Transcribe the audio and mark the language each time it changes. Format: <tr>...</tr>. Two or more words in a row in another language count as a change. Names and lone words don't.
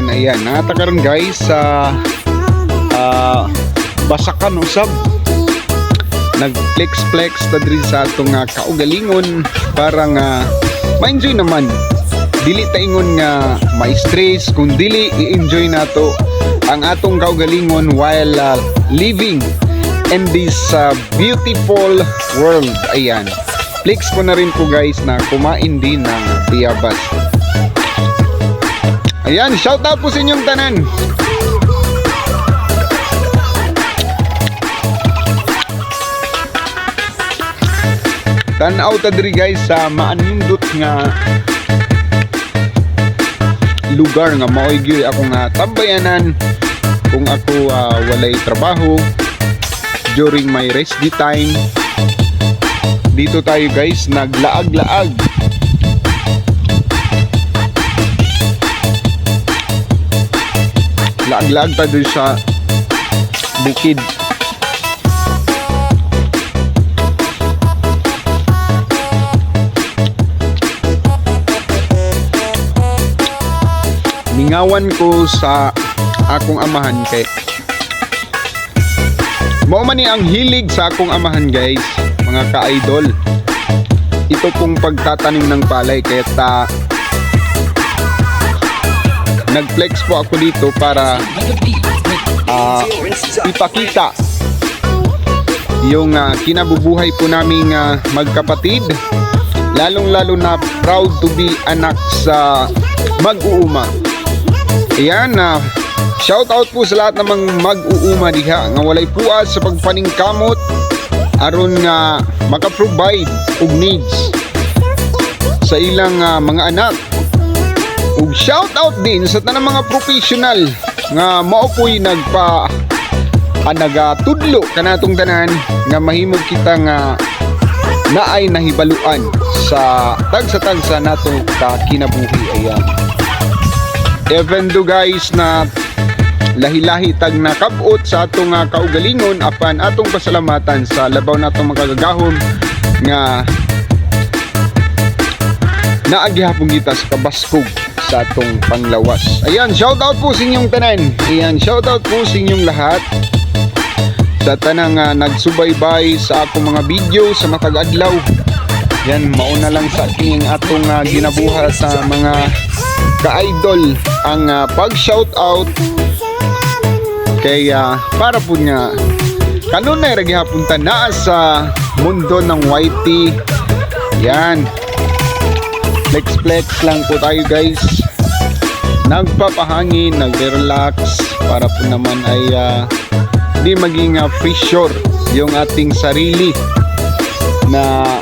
<ceb>Ayan, nata karon guys sa Basakan usab. Nag-flex ta diri sa atong kaugalingon para nga ma-enjoy naman. Dili ta ingon nga may stress, kung dili i-enjoy nato ang atong kaugalingon</ceb> <en>while living in this beautiful world.</en> <tl>Ayan, flex ko na rin po guys na kumain din ng biyabas.</tl> <ceb>Ayan,</ceb> <en>shout out</en> <ceb>po sa inyong tanan. Tanaw ta diri guys sa maanindot nga lugar nga maoy gyud ako nga tambayanan kung ako walay trabaho</ceb> <en>during my rest time.</en> <tl>Dito tayo guys naglaag-laag.</tl> <ceb>Laag-laag ta dito sa bukid. Ningawan ko sa akong amahan kay mao man ni ang hilig sa akong amahan guys, mga ka-idol.</ceb> <tl>Ito pong pagtatanim ng palay kaya nag-flex po ako dito para ipakita yung kinabubuhay po naming magkapatid, lalong-lalo na</tl> <en>proud to be</en> <ceb>anak sa mag-uuma. Ayan,</ceb> <en>shout out</en> <ceb>po sa lahat namang mag-uuma diha nga walay puas sa pagpaningkamot aron nga maka-provide og needs sa ilang mga anak. Ug</ceb> <en>shout out</en> <ceb>din sa tanang mga professional nga mao po'y nagatudlo kanatong tanan nga mahimog kita nga naay nahibaluan sa tagsa nato ka kinabuhi. Ayan, even do guys na lahi-lahi tag nakabot sa atong kaugalingon apan atong pasalamatan sa labaw natong magagahom nga naagihapon kita sa kabaskog sa atong panglawas. Ayan,</ceb> <en>shout out</en> <ceb>po sa inyong tanan. Ayan,</ceb> <en>shout out</en> <ceb>po sa inyong lahat sa tanang nagsubaybay sa akong mga video sa matag adlaw. Yan, mauna lang sa aking atong ginabuhat sa mga ka-idol ang pag-shout out kay para po nga kanunay ra gihapon ta naa sa</ceb> <tl>mundo ng YT. Yan, flex lang po tayo guys, nagpapahangin, nag-relax para po naman ay di maging pressure yung ating sarili na</tl>